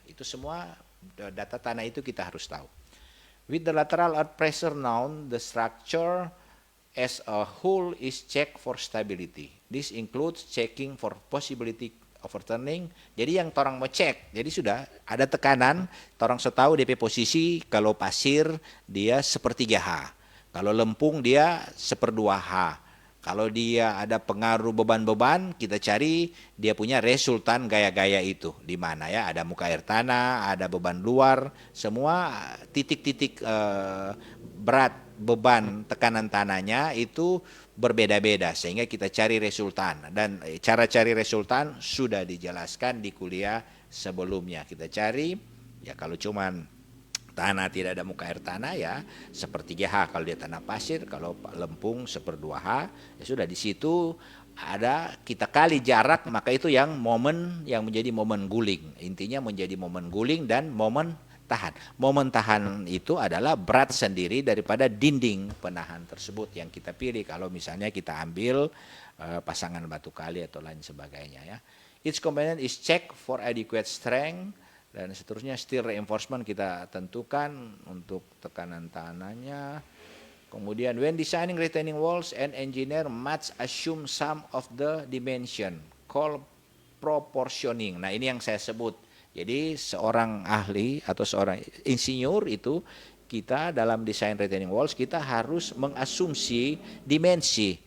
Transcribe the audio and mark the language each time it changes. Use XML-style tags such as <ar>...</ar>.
<id>Itu semua data tanah itu kita harus tahu.</id> <en>With the lateral earth pressure known, the structure as a whole is checked for stability. This includes checking for possibility overturning.</en> <id>Jadi yang torang mau cek, jadi sudah ada tekanan, torang tahu DP posisi. Kalau pasir dia sepertiga H, kalau lempung dia 1/2 H. Kalau dia ada pengaruh beban-beban, kita cari dia punya resultan gaya-gaya itu di mana ya, ada muka air tanah, ada beban luar, semua titik-titik berat beban tekanan tanahnya itu berbeda-beda sehingga kita cari resultan. Dan cara cari resultan sudah dijelaskan di kuliah sebelumnya. Kita cari ya, kalau cuman tanah tidak ada muka air tanah ya 1/3 H, kalau dia tanah pasir, kalau lempung 1/2 H, ya sudah di situ ada kita kali jarak, maka itu yang menjadi momen guling. Intinya menjadi momen guling dan momen tahan. Momen tahan itu adalah berat sendiri daripada dinding penahan tersebut yang kita pilih. Kalau misalnya kita ambil pasangan batu kali atau lain sebagainya ya.</id> <en>Each component is checked for adequate strength.</en> <id>Dan seterusnya steel reinforcement kita tentukan untuk tekanan tanahnya.</id> <en>Kemudian when designing retaining walls, an engineer must assume some of the dimension called proportioning.</en> <id>Nah, ini yang saya sebut. Jadi seorang ahli atau seorang insinyur itu, kita dalam desain retaining walls kita harus mengasumsi dimensi.</id>